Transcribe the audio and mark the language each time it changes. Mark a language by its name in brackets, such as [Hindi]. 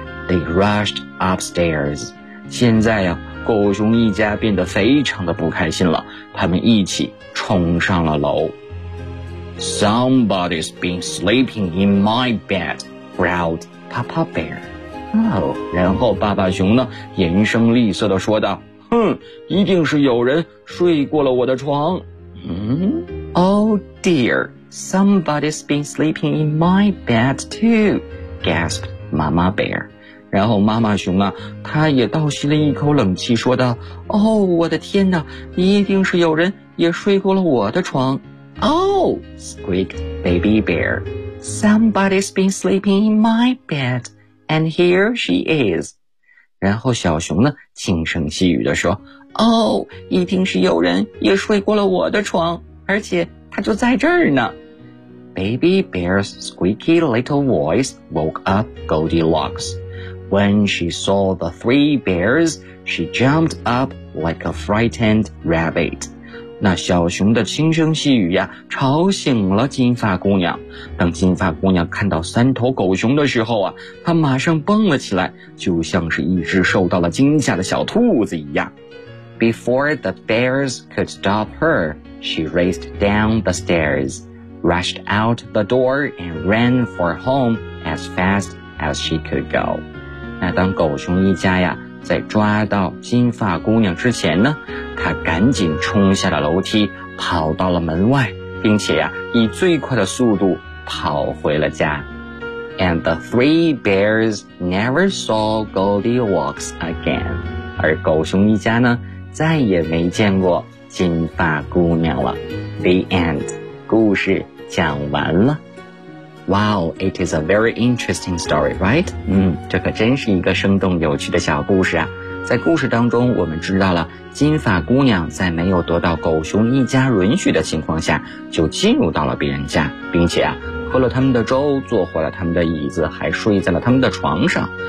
[English] They rushed upstairs. [Chinese] 现在呀，狗熊一家变得非常的不开心了，他们一起冲上了楼。 [English] Somebody's been sleeping in my bed, growled Papa Bear. [Chinese] 然后爸爸熊呢，严声厉色地说道，哼，一定是有人睡过了我的床。 [English] Oh dear, somebody's been sleeping in my bed too, gasped Mama Bear. [Chinese] 然后妈妈熊啊，她也倒吸了一口冷气说道，哦，我的天哪，一定是有人也睡过了我的床。 [English] Oh, squeaked Baby Bear. Somebody's been sleeping in my bed, and here she is. [Chinese] 然后小熊呢，轻声细语地说，哦，一定是有人也睡过了我的床，而且她就在这儿呢。 [English] Baby Bear's squeaky little voice woke up Goldilocks. When she saw the three bears, she jumped up like a frightened rabbit. [Chinese] 那小熊的轻声细语呀，吵醒了金发姑娘。当金发姑娘看到三头狗熊的时候啊，她马上蹦了起来，就像是一只受到了惊吓的小兔子一样。 [English] Before the bears could stop her, she raced down the stairs, rushed out the door and ran for home as fast as she could go. [Chinese] 那当狗熊一家呀在抓到金发姑娘之前呢，她赶紧冲下了楼梯，跑到了门外，并且呀以最快的速度跑回了家。 [English] And the three bears never saw Goldilocks again. [Chinese] 而狗熊一家呢再也没见过金发姑娘了。 [English] The end. [Chinese] 故事讲完了。 [English] Wow, it is a very interesting story, right? [Chinese] 这可真是一个生动有趣的小故事啊。在故事当中，我们知道了金发姑娘在没有得到狗熊一家允许的情况下，就进入到了别人家，并且啊，喝了他们的粥，坐坏了他们的椅子，还睡在了他们的床上。